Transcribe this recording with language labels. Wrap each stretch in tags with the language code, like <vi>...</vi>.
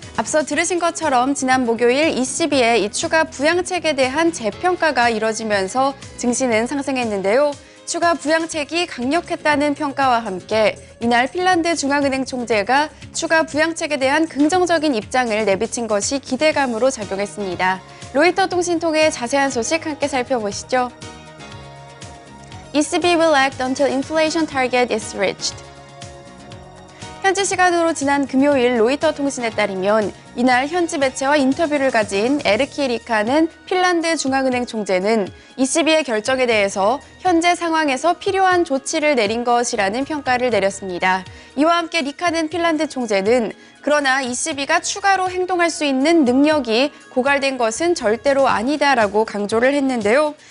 <ko>앞서 들으신 것처럼 지난 목요일 ECB의 이 추가 부양책에 대한 재평가가 이뤄지면서 증시는 상승했는데요. 추가 부양책이 강력했다는 평가와 함께 이날 핀란드 중앙은행 총재가 추가 부양책에 대한 긍정적인 입장을 내비친 것이 기대감으로 작용했습니다. 로이터 통신 통해 자세한 소식 함께 살펴보시죠.</ko> <en>ECB will act until inflation target is reached.</en> <ko>현지 시간으로 지난 금요일 로이터 통신에 따르면 이날 현지 매체와 인터뷰를 가진 에르키 리카는 핀란드 중앙은행 총재는 ECB의 결정에 대해서 현재 상황에서 필요한 조치를 내린 것이라는 평가를 내렸습니다. 이와 함께 리카는 핀란드 총재는 그러나 ECB가 추가로 행동할 수 있는 능력이 고갈된 것은 절대로 아니다라고 강조를 했는데요.</ko>